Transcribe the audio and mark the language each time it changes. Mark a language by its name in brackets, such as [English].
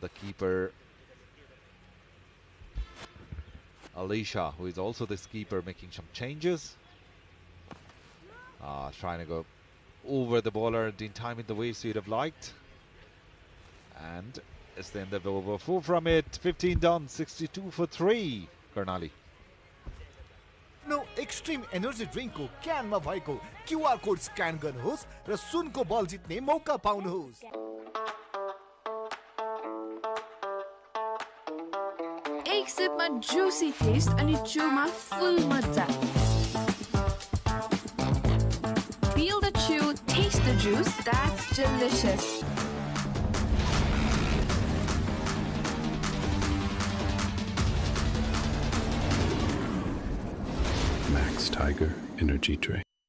[English] The keeper, Alisha, who is also this keeper, making some changes. Trying to go over the bowler, didn't time it the way so you'd have liked. And it's the end of the over. 4 from it, 15 done, 62 for 3, Karnali. [Nepali] No extreme energy ड्रिंकको क्यानमा भएको QR code scan गर्नुहोस् र सुनको बल जित्ने मौका पाउनुहोस्। एक सिपमा Jussi test अनि चुमा फुल मजा। [English] Feel the chew, taste the juice, that's delicious. Max Tiger Energy Drink.